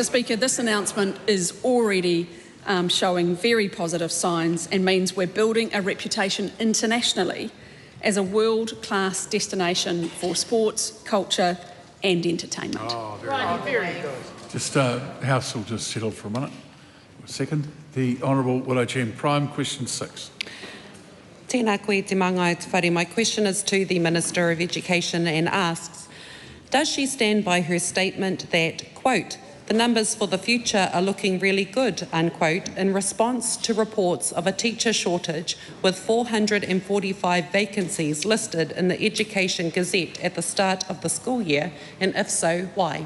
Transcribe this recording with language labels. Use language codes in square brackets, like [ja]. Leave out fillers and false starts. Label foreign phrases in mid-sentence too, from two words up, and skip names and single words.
[en] Speaker, this announcement is already showing very positive signs and means we're building a reputation internationally as a world-class destination for sports, culture and entertainment. Oh, very good. Just House will just settle for a minute. Second, the Honourable Willow Chen Prime, question 6. [mi] Tēnā koe te manga e te whare. [en] My question is to the Minister of Education and asks, does she stand by her statement that, quote, the numbers for the future are looking really good, unquote, in response to reports of a teacher shortage with 445 vacancies listed in the Education Gazette at the start of the school year, and if so, why?